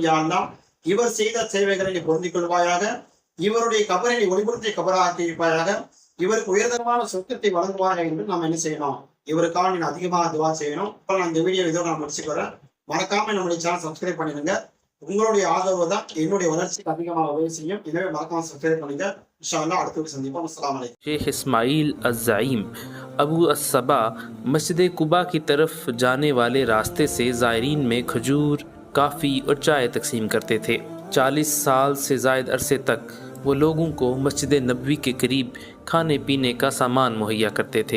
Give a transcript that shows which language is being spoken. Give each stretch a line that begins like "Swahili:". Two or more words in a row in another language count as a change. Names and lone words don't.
Arabic: يا الله
Tamil: இவர் செய்த சேவைகளை நீ பொருந்திக் கொள்வாயாக, இவருடைய கபரை நீ ஒளிபுறத்தை கபராக்கி இருப்பாயாக, இவருக்கு உயர்தரமான சொர்க்கத்தை வழங்குவாயாக என்று நம்ம என்ன செய்யணும், இவருக்காக நீ அதிகமாக துஆ செய்யணும். நான் இந்த வீடியோ இதோ நான் முடிச்சுக்கிறேன். மறக்காம நம்முடைய
English: channel subscribe
Tamil: பண்ணிடுங்க. உங்களுடைய ஆதரவு தான் என்னுடைய வளர்ச்சிக்கு அதிகமாக உதவி செய்யும். எனவே மறக்காம சப்ஸ்கிரைப் பண்ணுங்க.
Arabic: إن شاء الله
Tamil: அடுத்த சந்திப்போம்.
Arabic: السلام عليكم.
Hindi: शेख इस्माइल अज़्ज़ाइम अबू अस्सबा मस्जिद कुबा की तरफ जाने वाले रास्ते से ज़ायरीन में खजूर, काफ़ी और चाय तकसीम करते थे। 40 साल से ज़ायद अरसे तक वो लोगों को मस्जिद नबवी के करीब खाने पीने का सामान मुहैया करते थे।